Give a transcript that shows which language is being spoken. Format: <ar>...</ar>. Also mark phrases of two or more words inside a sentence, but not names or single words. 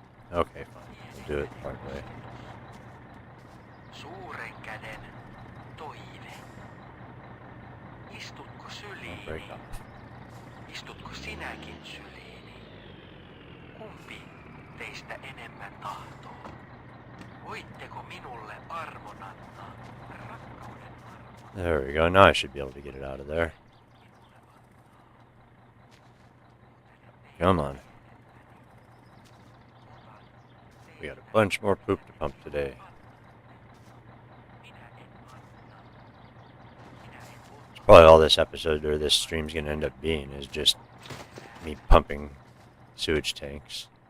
<en>Okay, fine. We'll do it the hard way.</en> <fi>Suuren käden toive. Istutko</fi> <en>Don't break</en> <fi>syliini?</fi> <en>off.</en> <fi>Istutko sinäkin syliini? Kumpi teistä enemmän tahtoo? Voitteko minulle armon antaa? Rakkauden armon.</fi> <en>There we go. Now I should be able to get it out of there. Come on. We got a bunch more poop to pump today. It's probably all this episode or this stream's gonna end up being is just me pumping sewage tanks.</en>